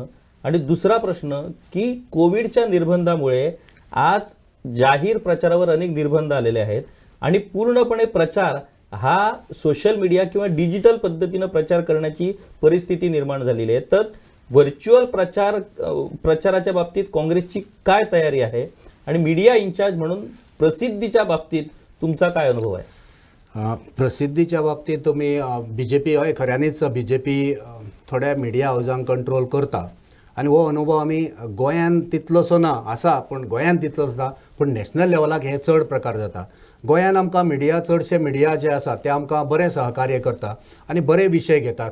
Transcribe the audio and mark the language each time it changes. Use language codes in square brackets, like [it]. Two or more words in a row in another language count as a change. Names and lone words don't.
[mr] आणि दुसरा प्रश्न की कोविडच्या निर्बंधामुळे आज जाहीर प्रचारावर अनेक निर्बंध आलेले आहेत आणि पूर्णपणे प्रचार हा सोशल मीडिया किंवा डिजिटल पद्धतीनं प्रचार करण्याची परिस्थिती निर्माण झालेली आहे. तर व्हर्च्युअल प्रचाराच्या बाबतीत काँग्रेसची काय तयारी आहे आणि मीडिया इन्चार्ज म्हणून प्रसिद्धीच्या बाबतीत तुमचा काय अनुभव आहे? [kok] प्रसिद्धीच्या बाबतीत तुम्ही बीजेपी हय खऱ्यांनीच बीजेपी थोड्या मिडिया हाऊसांक कंट्रोल करता आणि हो अनुभव आमी गोंयान तितलोसो ना आसा, पण गोंयान तितलोच ना, पण नॅशनल लेवलाक हे चड प्रकार जाता. गोंयान आमकां मिडिया चडशे मिडिया जे आसा ते आमकां बरें सहकार्य करता आनी बरे विशय घेतात.